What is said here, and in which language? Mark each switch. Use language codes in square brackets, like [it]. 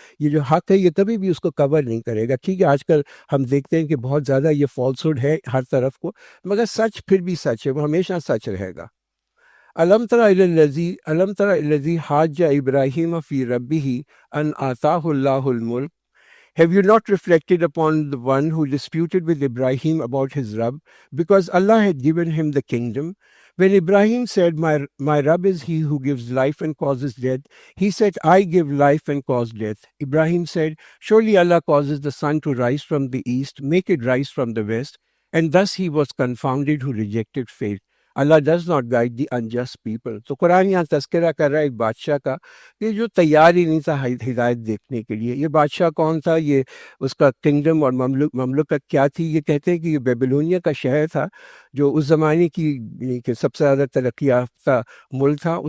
[ur] یہ جو حق ہے یہ کبھی بھی اس کو کور نہیں کرے گا. ٹھیک ہے آج کل ہم دیکھتے ہیں کہ بہت زیادہ یہ فالسہڈ ہے ہر طرف کو, مگر سچ پھر بھی سچ ہے, وہ ہمیشہ سچ رہے گا. [ar] الم تر الذی حاج ابراہیم فی ربہ ان آتاہ اللہ الملک. [en] Have you not reflected upon the one who disputed with Ibrahim about his Rabb, because Allah had given him the kingdom? When Ibrahim said, my Rabb is he who gives life and causes death, he said, I give life and cause death. Ibrahim said, surely Allah causes the sun to rise from the east, make it rise from the west. And thus he was confounded who rejected faith. Allah does not guide the unjust people. [ur] تو قرآن یہاں تذکرہ کر رہا ہے ایک بادشاہ کا کہ جو تیار ہی نہیں تھا ہدایت دیکھنے کے لیے. یہ بادشاہ کون تھا؟ یہ اس کا کنگڈم اور مملکت کیا تھی؟ یہ کہتے ہیں کہ یہ بیبلونیا کا شہر تھا, جو اس زمانے کی سب سے زیادہ ترقی یافتہ ملک تھا.